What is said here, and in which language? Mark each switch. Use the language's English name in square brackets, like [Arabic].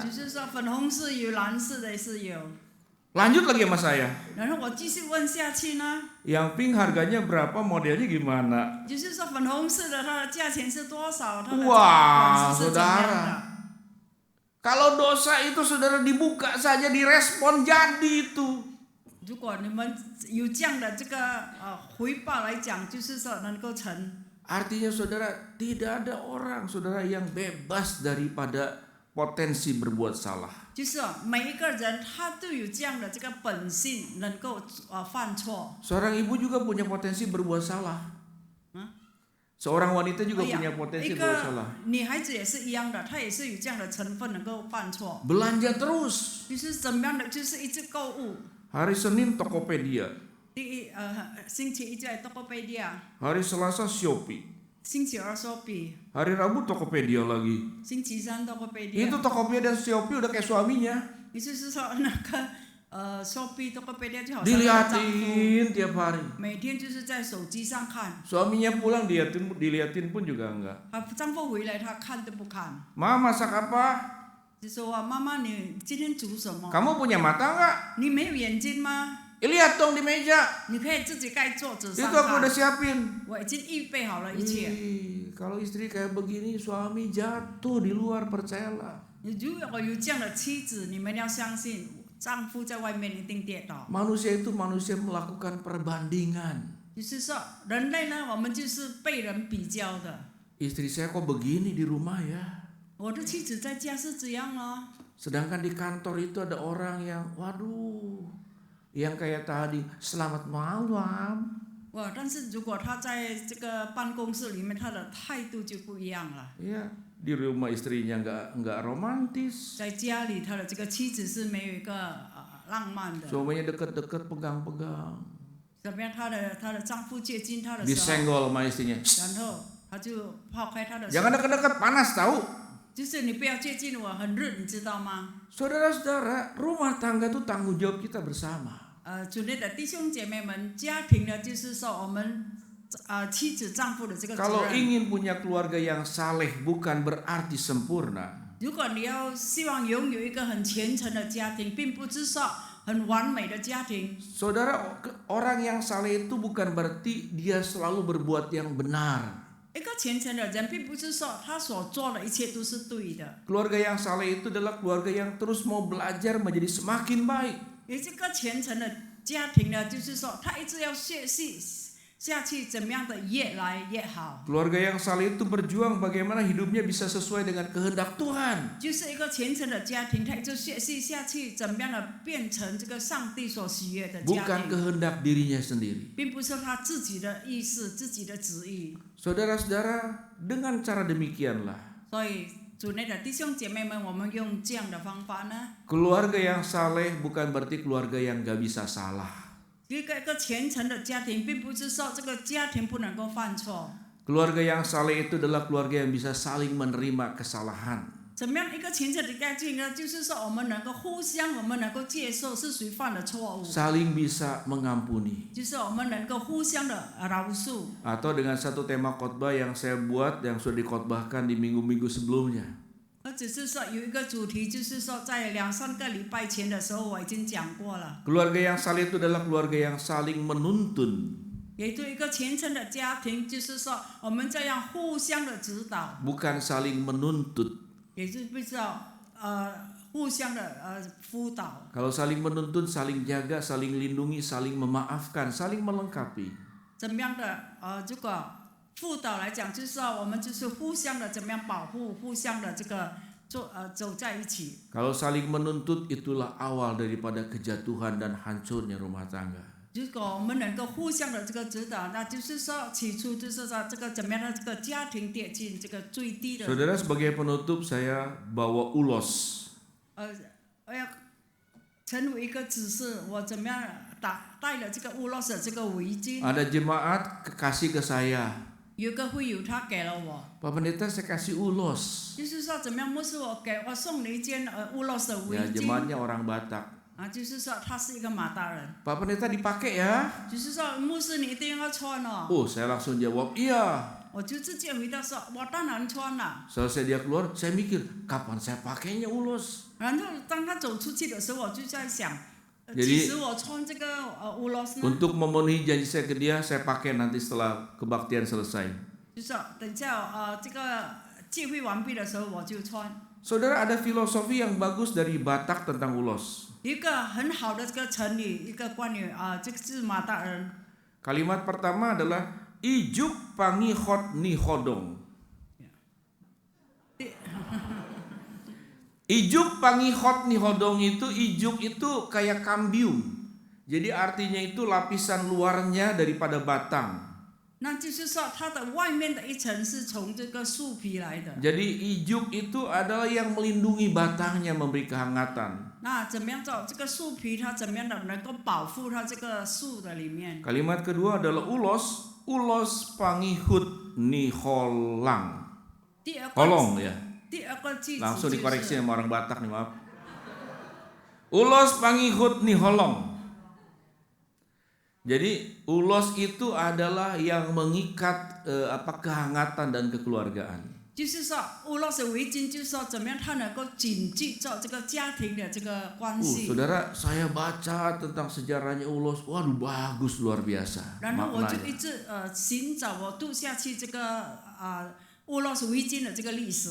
[Chinese] 就是说粉红是有，蓝色的是有。 [Indonesian] Lanjut lagi sama saya. [Chinese] 然后我继续问下去呢， [Indonesian] Yang pink harganya berapa, modelnya gimana? [Chinese] 就是说粉红色的它的价钱是多少？它的这个 Wah, 款式是怎么样的？ [Indonesian] saudara. Kalau dosa itu saudara dibuka saja, direspon jadi itu. [Chinese] 如果你们有这样的这个回报来讲，就是说能够成。 [Indonesian] Artinya saudara, tidak ada orang saudara yang bebas daripada potensi berbuat salah. [Chinese] 就是每一个人他都有这样的这个本性，能够犯错。 [Indonesian] Seorang ibu juga punya potensi berbuat salah. Seorang wanita juga punya potensi [Chinese] 一 [Indonesian] berbuat [Chinese] 个 [Indonesian] salah. [Chinese] 女孩子也是一样的，她也是有这样的成分，能够犯错。 [Indonesian] Belanja terus. [Chinese] 就是怎么样的，就是一直购物。 [Indonesian] Hari Senin Tokopedia, [Chinese] 星期一在 Tokopedia， [Indonesian] hari Selasa Shopee, [Chinese] 星期二 Shopee， [Indonesian] hari Rabu Tokopedia lagi. [Chinese] 星期三 Tokopedia。 [Indonesian] Itu Tokopedia dan Shopee udah kayak suaminya. [Chinese] 也就是说，那个Shopee Tokopedia 就好像 [Indonesian] Diliatin tiap hari. [Chinese] 每天就是在手机上看， [Indonesian] Suaminya pulang diliatin pun juga enggak. [Chinese] 丈夫回来他看都不看， [Indonesian] Ma, masak apa? [Chinese] 就说妈妈你今天煮什么？ [Indonesian] Kamu punya mata enggak? [Chinese] 你没有眼睛吗？ [Indonesian] Lihat dong di meja. [Chinese] 你可以自己盖桌子 [Indonesian] Itu [Chinese] 上 [Indonesian] aku udah [Chinese] 看。 [Indonesian] siapin. [Chinese] 我已经预备好了一切。 [Indonesian] Kalau istri kayak begini, suami jatuh di luar, percayalah. [Chinese] 如果有这样的妻子，你们要相信，丈夫在外面一定跌倒。 [Indonesian] Manusia itu manusia melakukan perbandingan. [Chinese] 就是说，人类呢，我们就是被人比较的。 [Indonesian] Istri saya kok begini di rumah ya? [Chinese] 我的妻子在家是这样哦， [Indonesian] Sedangkan di kantor itu ada orang yang, waduh, yang kayak tadi, selamat malam. 哇！ [Chinese] 但是如果他在这个办公室里面，他的态度就不一样了。 [Indonesian] Ya, di rumah istrinya nggak romantis. [Chinese] 在家里，他的这个妻子是没有一个浪漫的。 [Indonesian] Suaminya deket-deket pegang-pegang. [Chinese] 怎么样？她的丈夫接近她的时候， [Indonesian] Disenggol sama istrinya. [Chinese] 然后他就抛开她的手， [Indonesian] Jangan deket-deket, panas tahu. [Chinese] 就是你不要接近我，很热，你知道吗？ [Indonesian] Saudara-saudara, rumah tangga itu tanggung jawab kita bersama. [Chinese] 主内的弟兄姐妹们，家庭呢，就是说我们妻子丈夫的这个责 [Indonesian] Kalau [Chinese] 任。 [Indonesian] ingin punya keluarga yang saleh bukan berarti sempurna. [Chinese] 如果你要希望拥有一个很虔诚的家庭，并不是说很完美的家庭。 [Indonesian] Saudara, orang yang saleh itu bukan berarti dia selalu berbuat yang benar. [Chinese] 一个虔诚的人，并不是说他所做的一切都是对的。 [Indonesian] Keluarga yang saleh itu adalah keluarga yang terus mau belajar menjadi semakin baik. [Chinese] 也这个虔诚的家庭呢，就是说他一直要学习下去，怎么样的越来越好。 [Indonesian] Keluarga yang saleh itu berjuang bagaimana hidupnya bisa sesuai dengan kehendak Tuhan. [Chinese] 就是一个虔诚的家庭，他一直学习下去，怎么样的变成这个上帝所喜悦的家 [Indonesian] Bukan [Chinese] 庭， [Indonesian] kehendak dirinya sendiri. [Chinese] 并不是他自己的意思、自己的旨意。 [Indonesian] Saudara-saudara, dengan cara demikianlah [Chinese] 所以，主内的弟兄姐妹们，我们用这样的方法呢， [Indonesian] keluarga yang saleh bukan berarti keluarga yang gak bisa salah. [Chinese] 一个虔诚的家庭，并不是说这个家庭不能够犯错。 [Indonesian] Keluarga yang saleh itu adalah keluarga yang bisa saling menerima kesalahan. [Chinese] 怎么样一个虔诚的家庭呢？就是说我们能够互相，我们能够接受是谁犯了错误， [Indonesian] Saling bisa mengampuni. [Chinese] 就是我们能够互相的饶恕。 [Indonesian] Atau dengan satu tema khotbah yang saya buat yang sudah dikhotbahkan di minggu-minggu sebelumnya. [Chinese] 而只是说有一个主题，就是说在2-3个礼拜前的时候，我已经讲过了。 [Indonesian] Keluarga yang saleh itu adalah keluarga yang saling menuntun, [Chinese] 也就一个虔诚的家庭，就是说我们这样互相的指导， [Indonesian] bukan saling menuntut. [Chinese] 也就不知道互相的辅导。 [Indonesian] Kalau saling menuntun, saling jaga, saling lindungi, saling memaafkan, saling melengkapi. [Chinese] 怎么样的这个辅导来讲，就是说我们就是互相的怎么样保护，互相的这个走在一起。 [Indonesian] Kalau saling menuntut, itulah awal daripada kejatuhan dan hancurnya rumah tangga. [Chinese] 如果我们能够互相的这个指导，那就是说起初就是说这个怎么样的这个家庭跌进这个最低的。 [Indonesian] Saudara, sebagai penutup saya bawa ulos. [Chinese] 我要成为一个指示，我怎么样带了这个乌洛斯这个围巾。 [Indonesian] Ada jemaat kasih ke saya. [Chinese] 有个会友他给了我， [Indonesian] Pak Pendeta, saya kasih ulos. [Chinese] 就是说怎么样，牧师我送你一件乌洛斯的围 [Indonesian] Ya, [Chinese] 巾。 [Indonesian] jemaatnya orang Batak. [Chinese] 就是说他是一个马大人， [Indonesian] Pak Pendeta dipakai ya? [Chinese] 就是说牧师你一定要穿哦。 [Indonesian] Oh, saya langsung jawab, iya. [Chinese] 我就直接回答说，我当然穿了。 [Indonesian] Selesai dia keluar, saya mikir, kapan saya pakainya ulos? [Chinese] 然后当他走出去的时候，我就在想， [Indonesian] Jadi- [Chinese] 几时我穿这个乌罗斯呢？ [Indonesian] Untuk memenuhi janji saya ke dia, saya pakai nanti setelah kebaktian selesai. [Chinese] 就是等下这个聚会完毕的时候我就穿。 [Indonesian] Saudara, ada filosofi yang bagus dari Batak tentang ulos. [Chinese] 一个很好的这个成语，一个关于这个是马大人。 [Indonesian] Kalimat pertama adalah [Batak Toba] ijuk pangihot ni hodong. Ijuk pangihot ni hodong [Indonesian] itu, ijuk itu kayak kambium. Jadi artinya itu lapisan luarnya daripada batang. [Chinese] 那就是说，它的外面的一层是从这个树皮来的。 [Indonesian] Jadi ijuk itu adalah yang melindungi batangnya, memberi kehangatan. [Chinese] 那怎么样做？这个树皮它怎么样的能够保护它这个树的里面？ [Indonesian] Kalimat kedua adalah ulos, [Batak Toba] ulos pangihut ni holang. [Chinese] 第二个 [Indonesian] Holong ya. [Chinese] 第二个句子 [Indonesian] Langsung [Chinese] 就 [Indonesian] dikoreksi [Chinese] 是 [Indonesian] sama orang Batak nih, maaf. [Batak Toba] Ulos pangihut ni holong. [Indonesian] Jadi ulos itu adalah yang mengikat kehangatan dan kekeluargaan. [Chinese] 就是说，乌洛斯围巾，就是说怎么样它能够紧记着这个家庭的这个关系。 [Indonesian] Saudara, saya baca tentang sejarahnya ulos, waduh bagus luar biasa. [Chinese] 然后我就 [Indonesian] maknanya. [Chinese] 一直寻找我读下去这个乌洛斯围巾的这个历史。